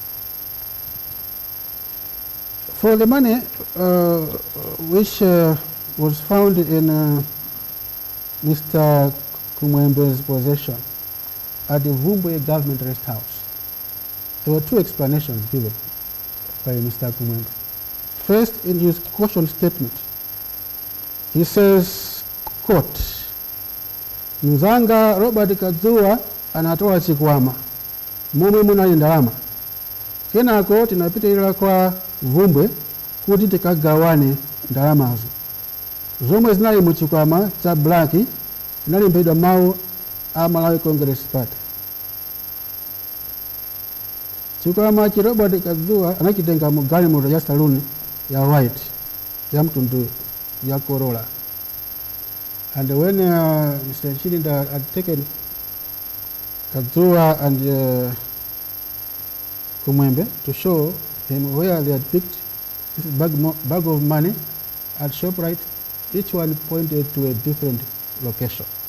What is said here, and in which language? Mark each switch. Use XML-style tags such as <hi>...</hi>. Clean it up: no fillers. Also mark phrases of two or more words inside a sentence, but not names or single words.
<en>For the money which was found in Mr. Kumwembe's possession at the Vumbwe government rest house, there were two explanations given by Mr. Kumwembe. First, in his caution statement, he says, quote,</en> <ny>Mzanga Robert Kadzua anatoa chikwama momwe munali ndalama kenako tinapitirira kwa Vumbwe kuti tikagawane ndalamazo zomwe zinali mu chikwama cha Black zinalembedwa mawu a Malawi Congress Party. Chikwama cha Robert Kadzua anachitenga mu galimoto ya saloon ya white ya mtundu ya Corolla.</ny> <en>And when Mr. Chilinda had taken Kadzua and Kumwembe to show him where they had picked this bag of money at ShopRite, each one pointed to a different location.</en>